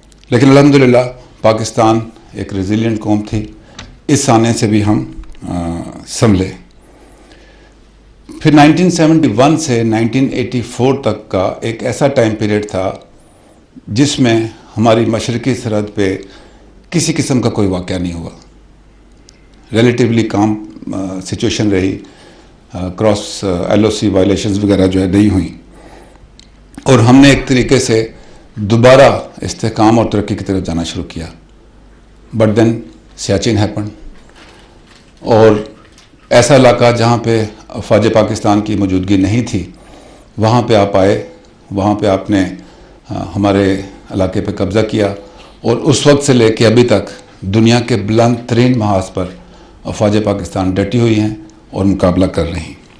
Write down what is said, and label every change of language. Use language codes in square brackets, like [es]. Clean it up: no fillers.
[ur] لیکن الحمدللہ پاکستان ایک ریزیلینٹ قوم تھی، اس آنے سے بھی ہم سنبھلے. پھر 1971 سے 1984 تک کا ایک ایسا ٹائم پیریڈ تھا جس میں ہماری مشرقی سرحد پہ کسی قسم کا کوئی واقعہ نہیں ہوا. [en] Relatively calm situation رہی. [ur] کراس LOC وائلیشنز وغیرہ جو ہے نہیں ہوئیں، اور ہم نے ایک طریقے سے دوبارہ استحکام اور ترقی کی طرف جانا شروع کیا. [en] but then Siachen happen, [ur] اور ایسا علاقہ جہاں پہ افواج پاکستان کی موجودگی نہیں تھی وہاں پہ آپ آئے، وہاں پہ آپ نے ہمارے علاقے پہ قبضہ کیا، اور اس وقت سے لے کے ابھی تک دنیا کے بلند ترین محاذ پر افواج پاکستان ڈٹی ہوئی ہیں اور مقابلہ کر رہی ہیں.